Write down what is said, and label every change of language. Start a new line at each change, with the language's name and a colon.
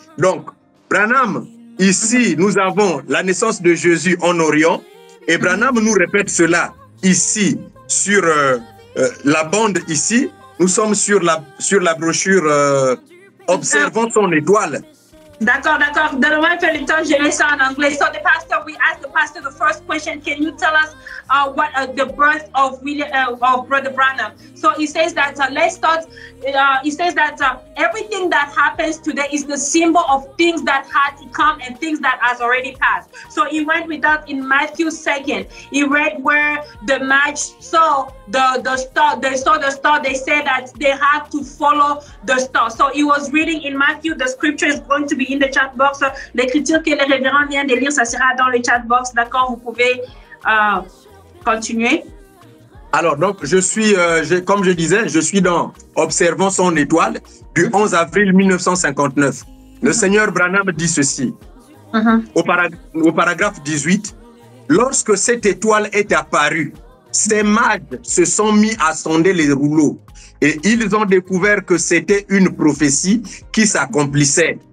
French: Donc, Branham, ici, nous avons la naissance de Jésus en Orient et Branham nous répète cela ici, sur la bande ici. Nous sommes sur la brochure observant son étoile. D'accord, d'accord. Donne-moi un peu le temps, je mets ça en anglais.
English: So the pastor, we asked the pastor the first question. Can you tell us what the birth of Brother Branham? So he says that let's start. He says that everything that happens today is the symbol of things that had to come and things that has already passed. So he went with that in Matthew 2. He read where the Magi saw the star. They saw the star. They said that they had to follow the star. So he was reading in Matthew. The scripture is going to be in the chat box.
French: L'écriture que le révérend vient de lire, ça sera dans le chat box. D'accord, vous pouvez continuer. Alors, donc, comme je disais, je suis dans Observons son étoile du 11 avril 1959. Le Seigneur Branham dit ceci, au paragraphe 18, lorsque cette étoile est apparue, ces mages se sont mis à sonder les rouleaux et ils ont découvert que c'était une prophétie qui s'accomplissait.